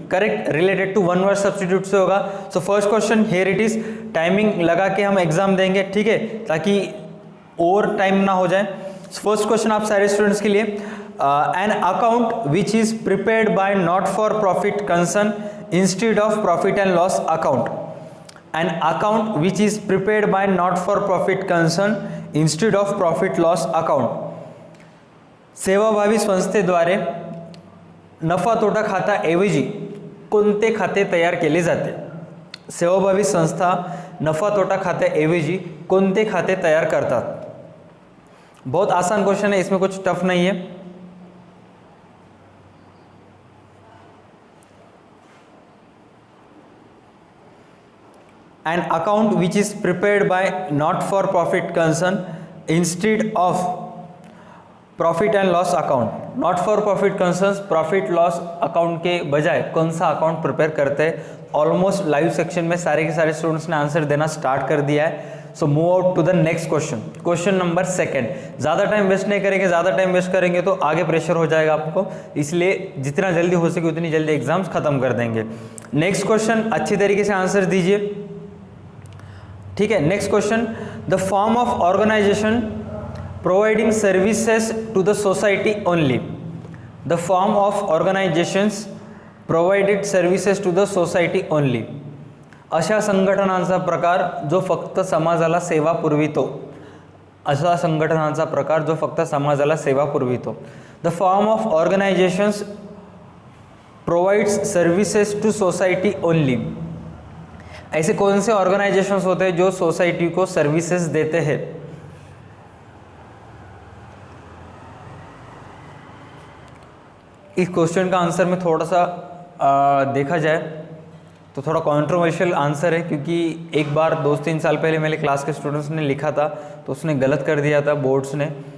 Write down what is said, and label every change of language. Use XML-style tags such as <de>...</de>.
<en>Correct, related to one word substitute से होगा। So first question here it is.</en> <hi>Timing लगा के हम एग्जाम देंगे, ठीक है, ताकि ओवर टाइम ना हो जाए।</hi> <en>first question</en> <hi>आप सारे स्टूडेंट्स के लिए,</hi> <en>An account which is prepared by not for profit concern instead of profit and loss account. An account which is prepared by not for profit concern instead of profit loss account.</en> <mr>सेवाभावी संस्थेद्वारे नफा तोटा खाता ऐवजी कोणते खाते तयार केले जाते? सेवाभावी संस्था नफा तोटा खाते ऐवजी कोणते खाते तयार करतात?</mr> <hi>बहुत आसान क्वेश्चन है, इसमें कुछ टफ नहीं है।</hi> <en>An account which is prepared by not for profit concern instead of profit and loss account.</en> <hi>Not for profit concerns profit loss account के बजाय कौन सा अकाउंट प्रिपेयर करते हैं? ऑलमोस्ट लाइव सेक्शन में सारे के सारे स्टूडेंट्स ने आंसर देना स्टार्ट कर दिया है।</hi> <en>So move out to the next question, question number 2।</en> <hi>ज़्यादा टाइम वेस्ट नहीं करेंगे, ज़्यादा टाइम वेस्ट करेंगे तो आगे प्रेशर हो जाएगा आपको, इसलिए जितना जल्दी हो सके उतनी जल्दी एग्जाम्स खत्म कर देंगे। नेक्स्ट क्वेश्चन अच्छी तरीके से आंसर दीजिए, ठीक है।</hi> <en>Next question, the form of organization providing services to the society only. The form of organizations provided services to the society only.</en> <mr>अशा संघटनांचा प्रकार जो फक्त समाजाला सेवा पुरवितो, अशा संघटनांचा प्रकार जो फक्त समाजाला सेवा पुरवितो।</mr> <en>The form of organizations provides services to society only.</en> <hi>ऐसे कौन से ऑर्गेनाइजेशंस होते हैं जो सोसाइटी को सर्विसेज देते हैं? इस क्वेश्चन का आंसर में थोड़ा सा देखा जाए तो थोड़ा कंट्रोवर्शियल आंसर है, क्योंकि एक बार 2-3 साल पहले मेरे क्लास के स्टूडेंट्स ने लिखा था तो उसने गलत कर दिया था बोर्ड्स ने,</hi>